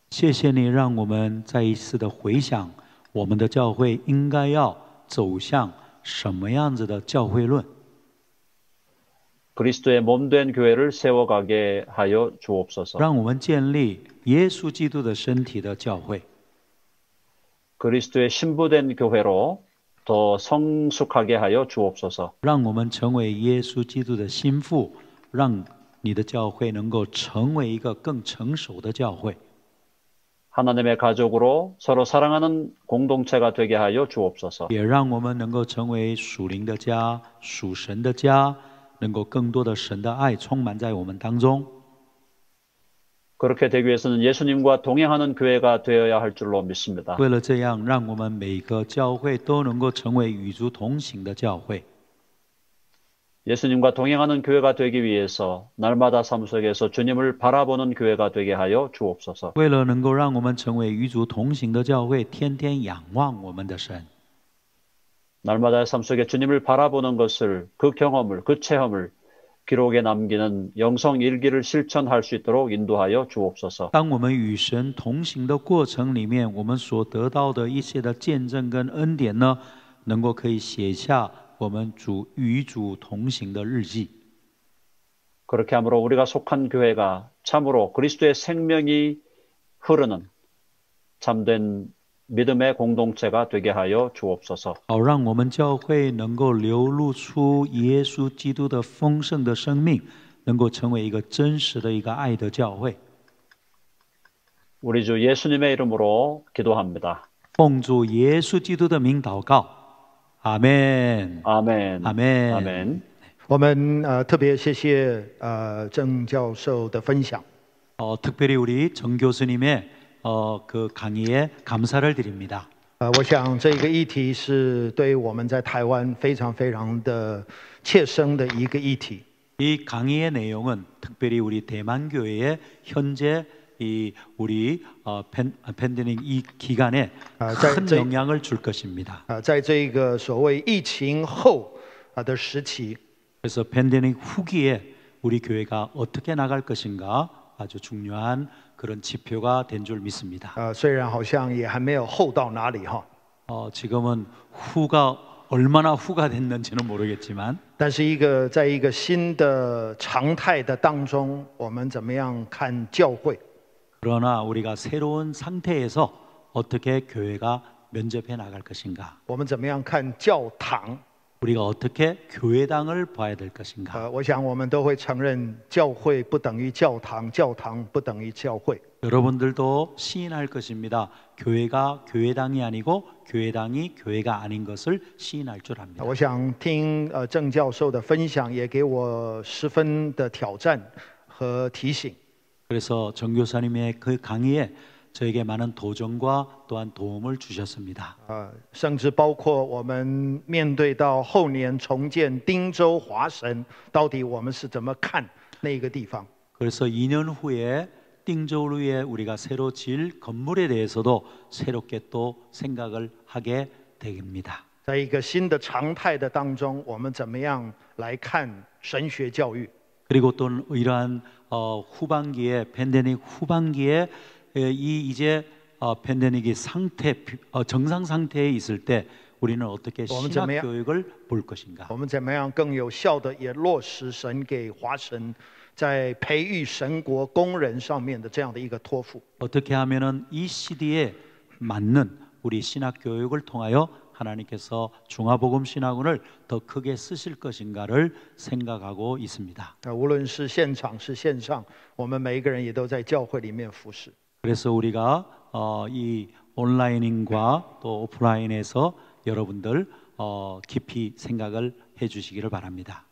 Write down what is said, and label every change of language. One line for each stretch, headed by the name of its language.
Chinese: 谢谢你，让我们再一次的回想，我们的教会应该要走向什么样子的教会论。
Korean: 그리스도의 몸된 교회를 세워가게 하여 주옵소서.
Chinese: 让我们建立耶稣基督的身体的教会，
Korean: 그리스도의 신부된 교회로 더 성숙하게 하여 주옵소서.
Chinese: 让我们成为耶稣基督的心腹，让你的教会能够成为一个更成熟的教会。
Korean: 하나님의 가족으로 서로 사랑하는 공동체가 되게 하여 주옵소서.
Chinese: 也让我们能够成为属灵的家、属神的家，能够更多的神的爱充满在我们当中。
Korean: 그렇게 되기 위해서는 예수님과 동행하는 교회가 되어야 할 줄로 믿습니다.
Chinese: 为了这样，让我们每个教会都能够成为与主同行的教会。
Korean: 예수님과 동행하는 교회가 되기 위해서 날마다 삶 속에서 주님을 바라보는 교회가 되게 하여 주옵소서.
Chinese: 为了能够让我们成为与主同行的教会，天天仰望我们的神。
Korean: 날마다의 삶 속에 주님을 바라보는 것을, 그 경험을, 그 체험을 기록에 남기는 영성 일기를 실천할 수 있도록 인도하여 주옵소서.
Chinese: 当我们与神同行的过程里面，我们所得到的一些的见证跟恩典呢，能够可以写下我们与主同行的日记。
Korean: 그렇게 함으로 우리가 속한 교회가 참으로 그리스도의 생명이 흐르는 참된 믿음의 공동체가 되게 하여 주옵소서.
Chinese: 好，让我们教会能够流露出耶稣基督的丰盛的生命，能够成为一个真实的一个爱的教会。
Korean: 우리 주 예수님의 이름으로 기도합니다.
Chinese: 奉主耶稣基督的名祷告，阿门，
Korean: 아멘. 아멘. 아멘.
Chinese: 我们特别谢谢郑教授的分享。
Korean: 특별히 우리 정 교수님의 그 강의에 감사를 드립니다.
Chinese: 我想这个议题是对我们在台湾非常非常的切身的一个议题。
Korean: 이 강의의 내용은 특별히 우리 대만교회에 현재 이 우리 팬데믹 이 기간에 큰 영향을 줄 것입니다.
Chinese: 在这个所谓疫情后的时期，
Korean: 그래서 팬데믹 후기에 우리 교회가 어떻게 나갈 것인가 아주 중요한 그런 지표가 된 줄 믿습니다.
Chinese: 虽然好像也还没有后到哪里哈，
Korean: 지금은 후가 얼마나 후가 됐는지는 모르겠지만
Chinese: 但是在一个新的常态的当中，我们怎么样看教会？
Korean: 그러나 우리가 새로운 상태에서 어떻게 교회가 면접해 나갈 것인가?
Chinese: 我们怎么样看教堂？
Korean: 우리가 어떻게 교회당을 봐야 될 것인가?
Chinese: 我想我们都会承认，教会不等于教堂，教堂不等于教会。
Korean: 여러분들도 시인할 것입니다. 교회가 교회당이 아니고 교회당이 교회가 아닌 것을 시인할 줄 압니다.
Chinese: 我想听郑教授的分享，也给我十分的挑战和提醒。
Korean: 그래서 정 교사님의 그 강의에 저에게 많은 도전과 또한 도움을 주셨습니다.
Chinese: 甚至包括我们面对到后年重建汀州华神，到底我们是怎么看那个地方？
Korean: 그래서 2년 후에 띵저우루에 우리가 새로 지을 건물에 대해서도 새롭게 또 생각을 하게 됩니다.
Chinese: 在一个新的常态的当中，我们怎么样来看神学教育？
Korean: 그리고 또 이러한 후반기에 팬데믹 후반기에 이제 팬데믹이 정상 상태에 있을 때 우리는 어떻게 신학 교육을 볼 것인가?
Chinese: 我们怎么样更有效的也落实神给华神在培育神国工人上面的这样的一个托付？
Korean: 어떻게 하면은 이 시대에 맞는 우리 신학 교육을 통하여 하나님께서 중화복음 신학원을 더 크게 쓰실 것인가를 생각하고 있습니다.
Chinese: 无论是现场是线上，我们每一个人也都在教会里面服侍。
Korean: 그래서 우리가 이 온라인과 또 오프라인에서 여러분들 깊이 생각을 해주시기를 바랍니다.